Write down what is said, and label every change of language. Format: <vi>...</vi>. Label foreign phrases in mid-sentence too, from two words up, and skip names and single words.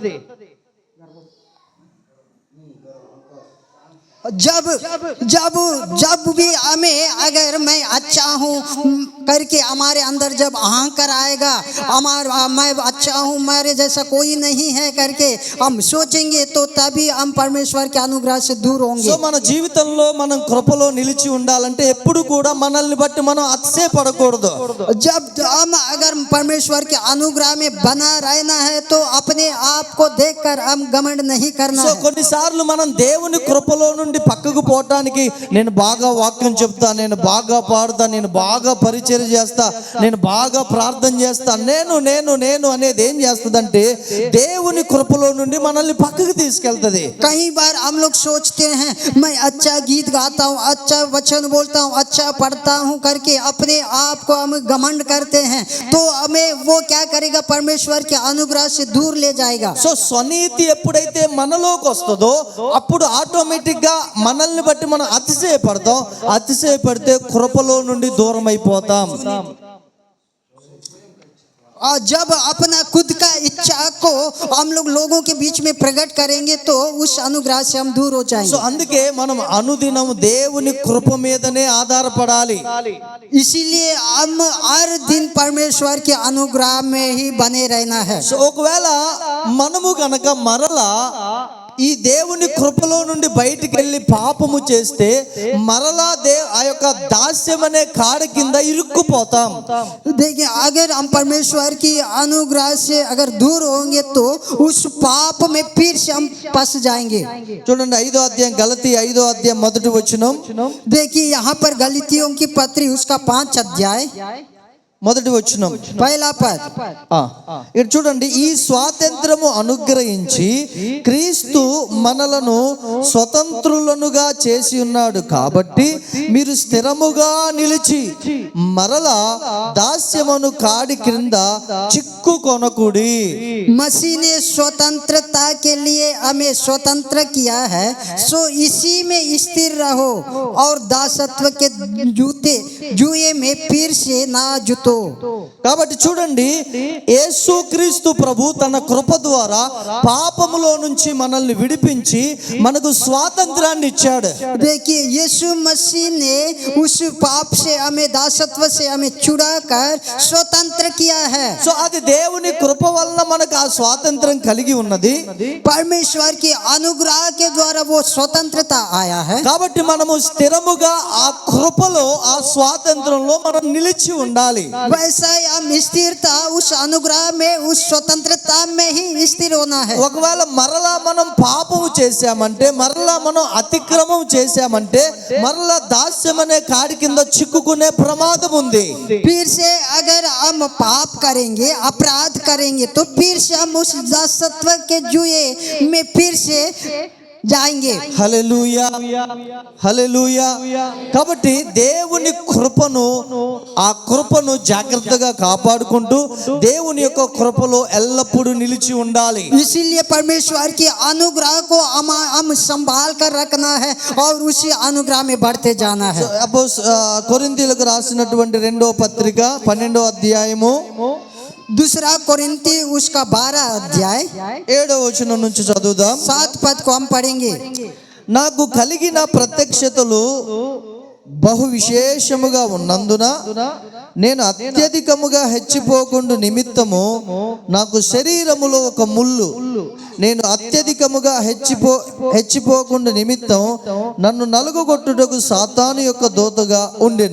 <hi>जब जब जब भी हमें अगर मैं अच्छा हूँ करके हमारे अंदर जब अहंकार आएगा, मैं अच्छा हूँ मेरे जैसा कोई नहीं है करके हम सोचेंगे तो तभी हम परमेश्वर के अनुग्रह से दूर होंगे।</hi> <te>సో మన జీవితంలో మనం కృపలో నిలిచి ఉండాలంటే ఎప్పుడు కూడా మనల్ని బట్టి మనం అతిశయపడకూడదు।</te> <hi>जब हम अगर परमेश्वर के अनुग्रह में बना रहना है तो अपने आप को देखकर हम घमंड नहीं करना సో है।</hi> <te>కొన్నిసార్లు మనం దేవుని కృపలో నుండి పక్కకు పోవటానికి నేను బాగా వాక్యం చెప్తా, నేను బాగా పాడుతా, నేను బాగా పరిచర్య చేస్తా, నేను బాగా ప్రార్థన చేస్తా, నేను నేను నేను అనేది ఏం చేస్తుందంటే దేవుని కృపలో నుండి మనల్ని పక్కకు తీసుకెళ్తది।</te> <hi>कई बार हम लोग सोचते हैं मैं अच्छा गीत गाता हूँ, अच्छा वचन बोलता हूँ, अच्छा पढ़ता हूँ करके अपने आप को हम घमंड करते हैं तो हमें वो क्या करेगा, परमेश्वर के अनुग्रह से दूर ले जाएगा।</hi> <te>సో స్వనీతి ఎప్పుడైతే మనలోకి వస్తుందో అప్పుడు ఆటోమేటిక్ గా మనల్ని బట్టి మనం అతిశయపడతాం, అతిశయపడితే కృపలో నుండి దూరం అయిపోతాం।</te> <hi>और जब अपना खुद का इच्छा को हम हम लोगों के बीच में प्रकट करेंगे तो उस अनुग्रह से हम दूर हो సో जाएंगे।</hi> <te>అందుకే మనం అనుదినం దేవుని కృప మీదనే ఆధారపడాలి.</te> <hi>इसीलिए हम हर दिन परमेश्वर के अनुग्रह में ही बने रहना है।</hi> <te>సో ఒకవేళ మనము గనక మరలా ఈ దేవుని కృపలో నుండి బయటికి వెళ్ళి పాపము చేస్తే మరలా ఆ యొక్క దాస్యం అనే కాడ కింద ఇరుక్కుపోతాం.</te> <hi>देखिए अगर हम परमेश्वर की अनुग्रह से अगर दूर होंगे तो उस पाप में फिर से हम फंस जाएंगे।</hi> <te>చూడండి 5వ అధ్యాయం గలతీ 5వ అధ్యాయం మొదటి వచనం.</te> <hi>देखिए यहाँ पर गलतियों की पत्री उसका 5 अध्याय</hi> <te>మొదటి వచనం</te> <hi>पहला पद।</hi> <te>ఇక్కడ చూడండి, ఈ స్వాతంత్రము అనుగ్రహించి క్రీస్తు మనలను స్వతంత్రులనుగా చేసి ఉన్నాడు కాబట్టి మీరు స్థిరముగా నిలిచి మరలా దాస్యమును కాడి క్రింద చిక్కుకొనకుడి.</te> <hi>मसीह ने स्वतंत्रता के लिए हमें स्वतंत्र किया है, सो इसी में स्थिर रहो और दासत्व के जुए में फिर से ना जुतो।</hi> <te>కాబట్టి చూడండి, యేసుక్రీస్తు ప్రభు తన కృప ద్వారా పాపములో నుంచి మనల్ని విడిపించి మనకు స్వాతంత్రాన్ని ఇచ్చాడు.</te> <hi>देखिए यीशु मसीह ने उस पाप से हमें दासत्व से हमें छुड़ाकर स्वतंत्र किया है।</hi> <te>సో అది దేవుని కృప వల్ల మనకు ఆ స్వాతంత్రం కలిగి ఉన్నది.</te> <hi>परमेश्वर की अनुग्रह के द्वारा वो स्वतंत्रता आया है।</hi> <te>కాబట్టి మనము స్థిరముగా ఆ కృపలో ఆ స్వాతంత్రంలో మనం నిలిచి ఉండాలి.</te> <hi>वैसा ही हम स्थिरता उस अनुग्रह में उस स्वतंत्रता में ही स्थिर होना है।</hi> <te>ఒకవేళ మరలా మనం పాపము చేశామంటే, మరలా మనం అతిక్రమం చేశామంటే మరలా దాస్యం అనే కాడి కింద చిక్కుకునే ప్రమాదం ఉంది.</te> <hi>फिर से अगर हम पाप करेंगे अपराध करेंगे तो फिर से हम उस दासत्व के जुए में फिर से जाएंगे।</hi> <te>హల్లెలూయా, హల్లెలూయా. కాబట్టి దేవుని కృపను, ఆ కృపను జాగ్రత్తగా కాపాడుకుంటూ దేవుని యొక్క కృపలో ఎల్లప్పుడూ నిలిచి ఉండాలి.</te> <hi>इसीलिए परमेश्वर की अनुग्रह को हम संभाल कर रखना है और उसी अनुग्रह में बढ़ते जाना है।</hi> <te>కొరింథీయులకు రాసినటువంటి 2వ పత్రిక 12వ అధ్యాయము</te> <hi>दूसरा कोरिन्थी उसका 12 अध्याय</hi> <te>7వ వచనం నుంచి చదువుదాం.</te> <hi>7 पद को हम पढ़ेंगे।</hi> <te>నాకు కలిగిన ప్రత్యక్షతలు బహు విశేషముగా ఉన్నందున నేను అత్యధికముగా హెచ్చిపోకుండా నిమిత్తము నాకు శరీరములో ఒక ముళ్ళు, నేను అత్యధికముగా హెచ్చిపోకుండా నిమిత్తం నన్ను నలుగుగొట్టుటకు సాతాను యొక్క దూతగా ఉండెను.</te>